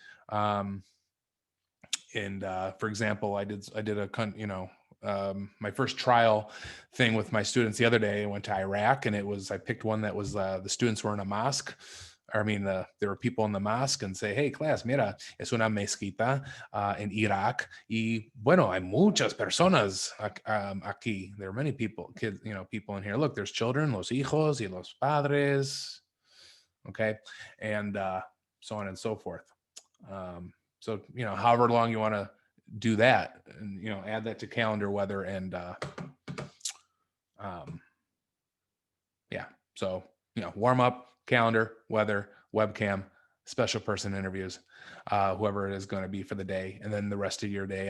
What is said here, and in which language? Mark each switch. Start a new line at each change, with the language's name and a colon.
English: And for example, I did my first trial thing with my students the other day. I went to Iraq, and I picked one that was the students were in a mosque. There were people in the mosque, and say, hey, class,
Spanish: mira, es una mezquita en Iraq. Y bueno, hay muchas personas aquí.
English: There are many people, kids, people in here. Look, there's children,
Spanish: los hijos y los padres.
English: Okay. And so on and so forth. So, however long you want to do that, and, add that to calendar, weather, and yeah. So, warm up, calendar, weather, webcam, special person interviews, whoever it is going to be for the day, and then the rest of your day.